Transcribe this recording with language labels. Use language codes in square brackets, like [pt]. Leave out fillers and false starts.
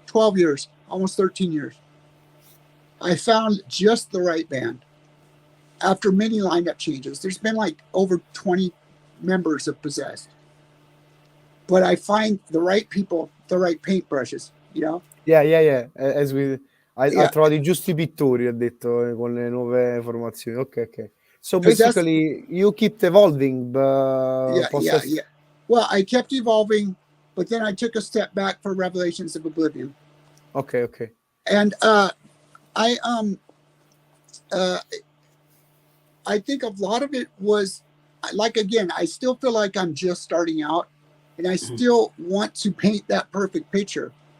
[en] 12 years, almost 13 years. I found just the right band after many lineup changes. There's been like over 20 members of Possessed. But I find the right people, the right paintbrushes, you know? Yeah. [it] Ha trovato i giusti pittori, ha detto, con le nuove formazioni. Ok. [en] So basically, you keep evolving. Yeah. Well, I kept evolving, but then I took a step back for Revelations of Oblivion. Okay. And I think a lot of it was, like, again, I still feel like I'm just starting out, and I still want to paint that perfect picture.